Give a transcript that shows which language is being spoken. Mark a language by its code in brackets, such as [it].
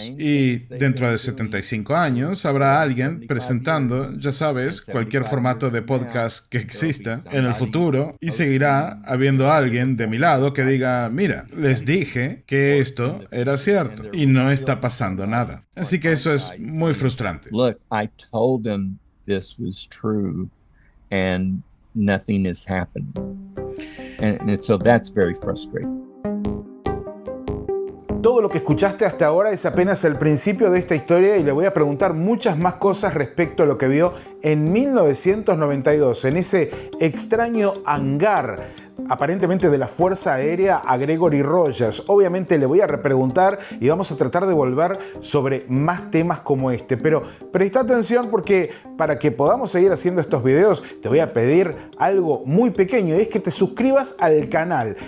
[es] Y dentro de 75 años habrá alguien presentando, ya sabes, cualquier formato de podcast que exista en el futuro, y seguirá habiendo alguien de mi lado que diga, mira, les dije que esto era cierto y no está pasando nada. Así que eso es muy frustrante. [en] Look, I told them this was true and nothing is happening. And so that's very frustrating. [es] Todo lo que escuchaste hasta ahora es apenas el principio de esta historia y le voy a preguntar muchas más cosas respecto a lo que vio en 1992 en ese extraño hangar aparentemente de la Fuerza Aérea a Gregory Rogers. Obviamente le voy a repreguntar y vamos a tratar de volver sobre más temas como este, pero presta atención porque para que podamos seguir haciendo estos videos te voy a pedir algo muy pequeño y es que te suscribas al canal.